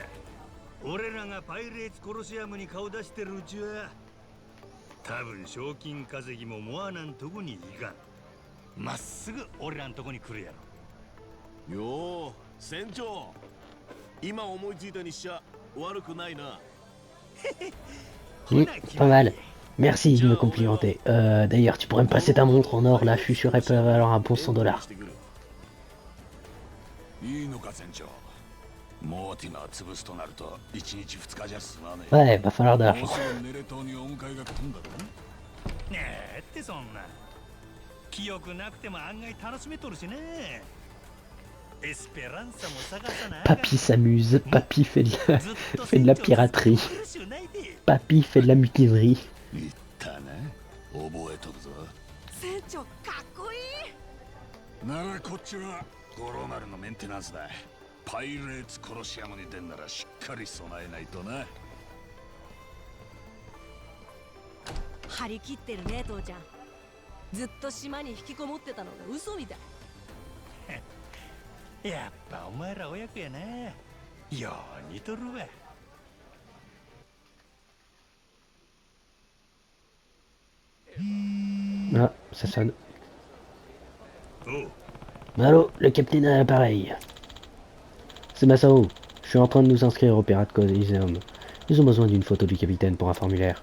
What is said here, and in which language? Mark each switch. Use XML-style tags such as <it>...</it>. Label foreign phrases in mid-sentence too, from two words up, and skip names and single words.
<ja>俺らがパイレーツコロシアムに顔出してるうちは多分賞金稼ぎもモアナんとこに行かん。まっすぐ俺らんとこに来るやろ。よー、船長、今思いついたにしちゃ悪くないな。</ja> <fr>Pas mal. Merci de me complimenter. D'ailleurs, tu pourrais me passer ta montre en or là, je suis sûr elle peut valoir un bon $100.</fr> <ja>いいのか船長。モーティマー潰すとなると1日2日じゃ済まねえ。</ja> <fr>Ouais, va falloir de l'argent.</fr> <ja>もうすぐネレ島にお迎えが来るんだろ。ねえってそんな。記憶なくても案外楽しめとるしね。エスペランサも探さな。</ja> <fr>Papy s'amuse, Papy fait de la piraterie. Papy fait de la mutinerie.</fr> <ja>言ったね。覚えとるぞ。船長かっこいい。ならこっちは五郎丸のメンテナンスだ。パイレーツコロシアムに出んならしっかり備えないとな。張り切ってるね父ちゃん。ずっと島に引きこもってたのが嘘みたい。やっぱお前ら親子やな。よう似とるわ。</ja> <fr>Ah, ça sonne.</fr> <ja>おう。</ja> <fr>Allô, le capitaine à l'appareil. C'est Masao. Je suis en train de nous inscrire au Pirate Coliseum. Nous avons besoin d'une photo du capitaine pour un formulaire.</fr>